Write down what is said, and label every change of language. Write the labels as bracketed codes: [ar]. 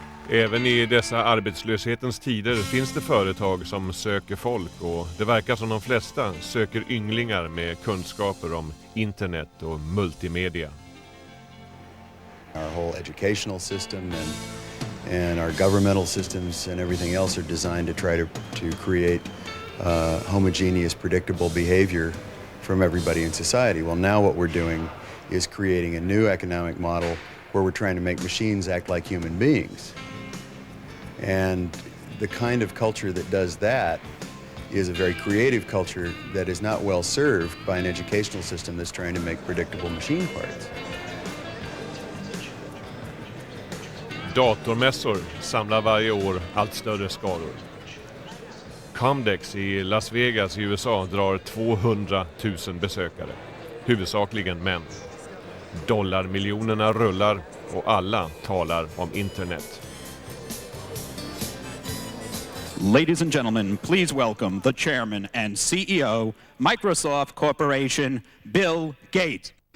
[sv] Även i dessa arbetslöshetens tider finns det företag som söker folk, och det verkar som de flesta söker ynglingar med kunskaper om internet och multimedia. [en] Our whole educational system and our governmental systems and everything else are designed to try to create homogeneous, predictable behavior from everybody in society. Well, now what we're doing is creating a new economic model where we're trying to make machines act like human beings. And the kind of culture that does that is a very creative culture that is not well served by an educational system that's trying to make predictable machine parts. [sv] Datormässor samlar varje år allt större skaror. Comdex i Las Vegas i USA drar 200 000 besökare. Huvudsakligen män. Dollarmiljonerna rullar och alla talar om internet. [en] Ladies and gentlemen, please welcome the chairman and CEO, Microsoft Corporation, Bill Gates.